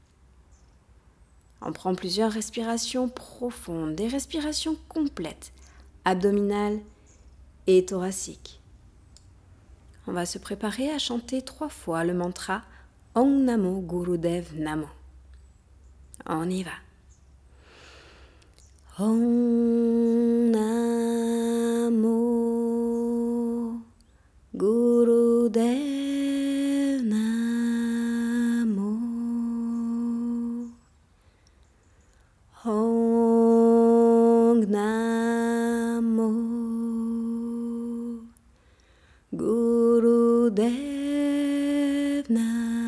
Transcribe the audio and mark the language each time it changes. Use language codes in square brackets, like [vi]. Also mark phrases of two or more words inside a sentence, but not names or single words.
[fr] On prend plusieurs respirations profondes, des respirations complètes, abdominales et thoraciques. On va se préparer à chanter 3 fois le mantra [sa] ॐ नमो गुरुदेव नमो. [fr] On y va. [sa] ॐ नमो गुरुदेव नमो. ॐ नमो गुरुदेव नमो.